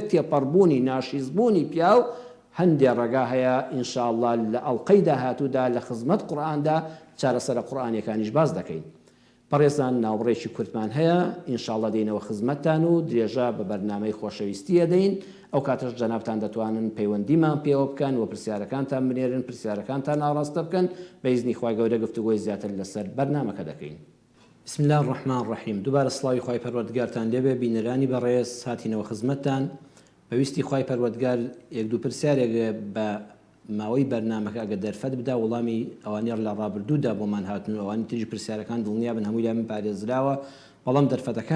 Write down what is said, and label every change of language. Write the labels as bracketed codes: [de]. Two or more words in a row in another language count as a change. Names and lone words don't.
[ckb] تێپەڕبوونی ناشیزبوونی پیاو هەندێک ڕێگا هەیە ئینشاءالله لە ئەڵقەی داهاتوودا لە خزمەت قورئاندا چارەسەرە قورئانیەکانیش باز دەکەین بەڕێزان ناوڕێکی کورتمان هەیە ئینشاءالله دێنەوە خزمەتتان و درێژە بە بەرنامەی خۆشەویستیە دەین ئەو کاتەش جەنابتان دەتوانن پەیوەندیمان پێوە بکەن و پرسیارەکانتان بنێرن پرسیارەکانتان ئاڕاستە بکەن بە ئیزنی خوای گەورە گفتوگۆی زیاتر لەسەر بەرنامەکە دەکەین [ar] بسم الله الرحمن الرحیم [ckb] دووبارە سڵاوی خوای پەروەردگارتان لێبێ بینەرانی بەڕێز هاتینەوە خزمەتتان بەویستی خوای پەروەردگار یەک دوو پرسیارێک بە ماوەی بەرنامەکە ئەگە دەرفەت بدا وەڵامی ئەوانەیە لە ڕابردوودا بۆمان هاتن و ئەوانی تریش پرسیارەکان دڵنیا بن هەموویان من پارێزراوە بەڵام دەرفەتەکان